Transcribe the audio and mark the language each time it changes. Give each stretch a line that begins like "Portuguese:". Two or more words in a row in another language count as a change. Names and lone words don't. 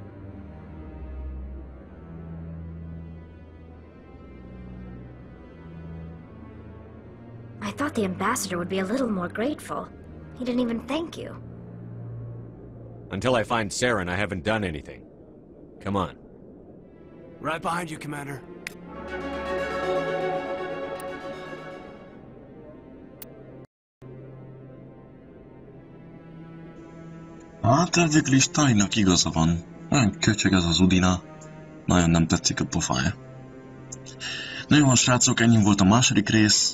English: I thought the ambassador would be a little more grateful. He didn't even thank you. Until I find Saren, I haven't done anything. Come on. Right behind you, Commander.
Hungarian: Hát végül is Talinak igaza van. Olyan köcsög ez az Udina. Nagyon nem tetszik a pofája. Na jó, srácok, ennyi volt a második rész.